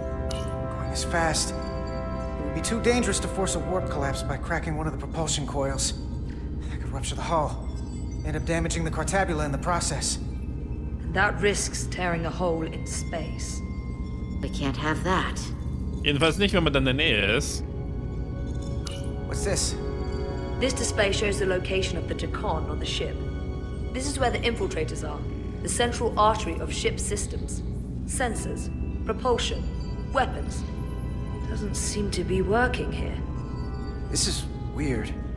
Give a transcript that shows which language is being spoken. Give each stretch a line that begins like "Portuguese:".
English: Going this fast, it would be too dangerous to force a warp collapse by cracking one of the propulsion coils. That could rupture the hull, end up damaging the Cartabula in the process. And that risks tearing a hole in space. We can't have that.
German: Jedenfalls nicht, wenn man dann in der Nähe ist.
English: What's this? This display shows the location of the Takan on the ship. This is where the infiltrators are, the central artery of ship systems. Sensors, propulsion, weapons. Doesn't seem to be working here. This is weird.